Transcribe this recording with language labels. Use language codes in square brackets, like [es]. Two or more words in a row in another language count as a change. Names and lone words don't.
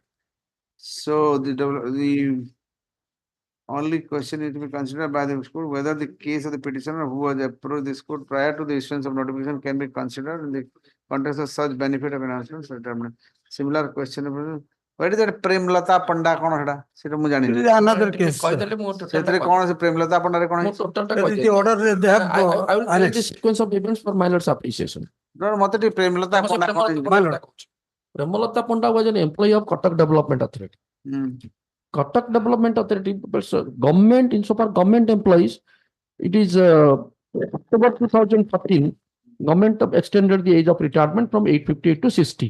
[en] So the only question is to be considered by the court whether the case of the petitioner who was approached this court prior to the issuance of notification can be considered in the context of such benefit of enhancement. Similar question. What is that Premlata Panda [or] କଣ ସେଟା? ସେଟା ମୁଁ ଜାଣିନି। [en] It is another case. [or] କହିଦେଲେ ମୁଁ ସେଥିରେ କଣ ସେ ପ୍ରେମଲତା ପଣ୍ଡାରେ କଣ ମୁଁ ହେଇଛି? ଟୋଟାଲଟା [en] That is [or] କହିଦେଲି। [en] the order they have I will tell the annexed. sequence of events for my lord's appreciation. [or] ମତେ ଟିକେ ପ୍ରେମଲତା ପଣ୍ଡା କଣ ହେଇଛି? [en] My lord. Premalata Panda was an employee of Kotak Development Authority. Hmm. Kotak Development Authority, government, insofar government employees, it is October 2014, government extended the age of retirement from 858 to 60.